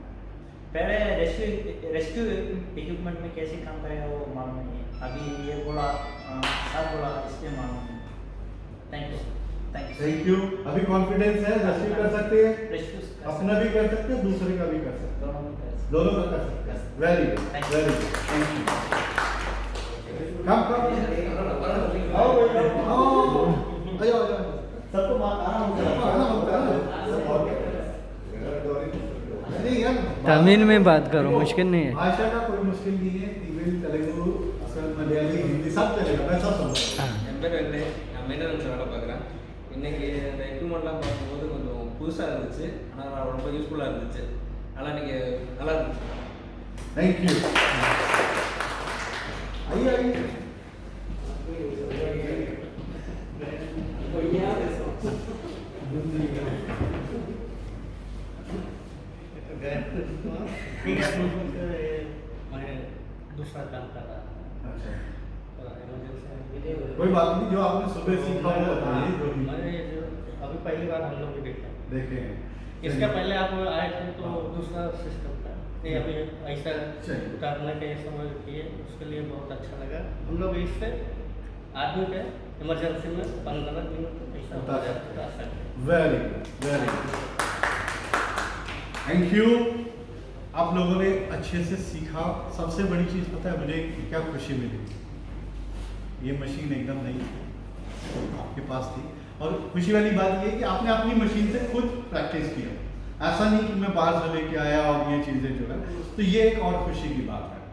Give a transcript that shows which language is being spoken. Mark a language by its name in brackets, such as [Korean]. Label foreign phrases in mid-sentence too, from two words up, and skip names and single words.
[Hindi] पहले [English] rescue equipment [Hindi] में कैसे काम करेगा वो मालूम नहीं है, अभी ये बोला सर बोला इसलिए मालूम है। [English] thank you. thank you. [Hindi] अभी कॉन्फिडेंस है, रेस्क्यू कर सकते हैं, रेस्क्यू अपना भी कर सकते हैं, दूसरे का भी कर सकते दोनों में कर हैं, दोनों का कर सकते हैं। [English] very good, very good, thank you. come come [Hindi] आओ भाई, आओ आयो सबको आराम से नहीं यार, तमिल में बात करो, मुश्किल नहीं है। भाषा का कोई मुश्किल नहीं है। तमिल, तेलुगु, असल मलयाली, हिंदी सब चलेगा, मैं सब समझ। [Tamil] என் பேர் வந்து நான் மெயின்டெனன்ஸ் வேலை பார்க்குறேன். இன்றைக்கி இந்த எக்யூப்மெண்ட்லாம் பார்க்கும்போது கொஞ்சம் புதுசாக இருந்துச்சு, ஆனால் ரொம்ப யூஸ்ஃபுல்லாக இருந்துச்சு. அதனால் இன்றைக்கி நல்லா இருந்துச்சு. [English] thank you. [Hindi] आइए आइए। मैं दूसरा काम कर रहा था। अच्छा, तो इमरजेंसी कोई बात नहीं, जो आपने सुबह सीखा वो बताइए जो भी मैं जो अभी पहली बार हम लोग भी देखा। देखे। इसका पहले आप आए थे तो दूसरा सिस्टम था, नहीं अभी ऐसा चलिए। उतारने के समय किए, उसके लिए बहुत अच्छा लगा। हम लोग इससे आदमी के इमरजेंसी में 15 मिनट ऐसा उतार उतार सकते हैं। [English] very good, very good, thank you. [Hindi] आप लोगों ने अच्छे से सीखा। सबसे बड़ी चीज़ पता है मुझे क्या खुशी मिली, ये मशीन एकदम नई थी, आपके पास थी, और खुशी वाली बात ये कि आपने अपनी मशीन से खुद प्रैक्टिस किया। ऐसा नहीं कि मैं बाहर से लेके आया और ये चीज़ें जो है, तो ये एक और खुशी की बात है।